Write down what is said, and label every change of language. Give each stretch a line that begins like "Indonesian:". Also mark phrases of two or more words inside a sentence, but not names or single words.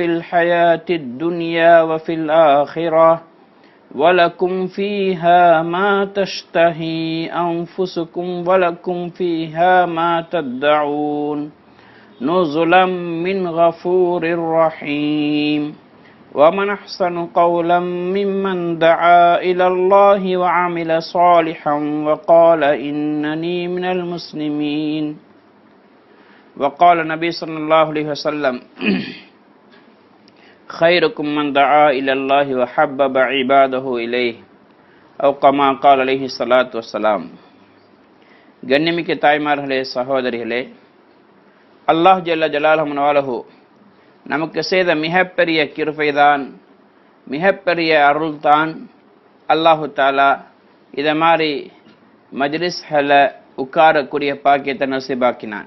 Arabic: الحياة الدنيا وفي الآخرة ولكم فيها ما تشتهي أنفسكم ولكم فيها ما تدعون نزلا من غفور رحيم ومن أحسن قولا ممن دعا إلى الله وعمل صالحا وقال إنني من المسلمين وقال النبي صلى الله عليه وسلم خيركم من دعا إلى الله وحبب عباده إليه أو كما قال عليه الصلاة والسلام.
Tamil: கண்ணியமிக்க தாய்மார்களே, சகோதரிகளே,
Arabic: الله جل جلاله
Tamil: நமக்கு செய்த மிகப்பெரிய கிருபைதான், மிகப்பெரிய அருள்தான்.
Arabic: الله تعالى
Tamil: இதை மாதிரி மஜ்லிஸ்களை உட்காரக்கூடிய பாக்கியத்தை நசீபாக்கினான்.